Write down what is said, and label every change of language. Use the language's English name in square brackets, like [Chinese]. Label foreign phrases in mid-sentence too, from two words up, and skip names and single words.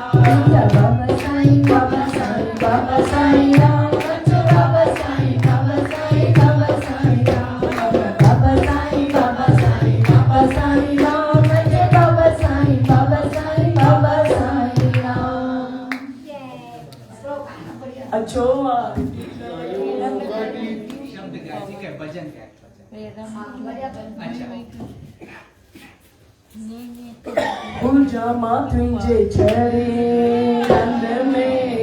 [Hindi] मैया बाबा साईं बाबा साईं बाबा साईं राम बच्चो बाबा साईं बाबा साईं बाबा साईं राम बाबा साईं बाबा साईं बाबा साईं राम बच्चो बाबा साईं बाबा साईं बाबा साईं राम अच्छो शब्द का ठीक है भजन का अच्छा पूजा माथुंजे चरे नंद में